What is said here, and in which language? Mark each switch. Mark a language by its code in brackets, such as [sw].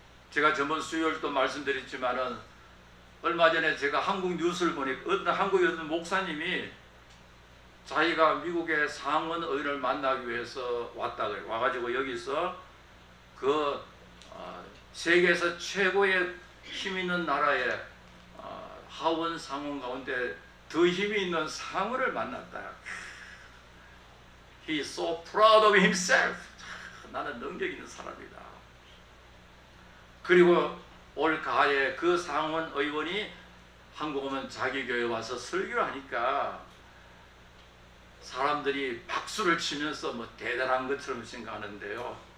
[ko] 제가 저번 수요일도 말씀드렸지만은 얼마 전에 제가 한국 뉴스를 보니까 어떤 한국의 어떤 목사님이 자기가 미국의 상원 의원을 만나기 위해서 왔다 그래요. 와가지고 여기서 그 세계에서 최고의 힘 있는 나라의 하원 상원 가운데 더 힘이 있는 상원을 만났다. [en] He is so proud of himself. [ko] 나는 능력 있는 사람이다. 그리고 올 가을에 그 상원 의원이 한국 오면 자기 교회 와서 설교를 하니까 사람들이 박수를 치면서 뭐 대단한 것처럼 생각하는데요.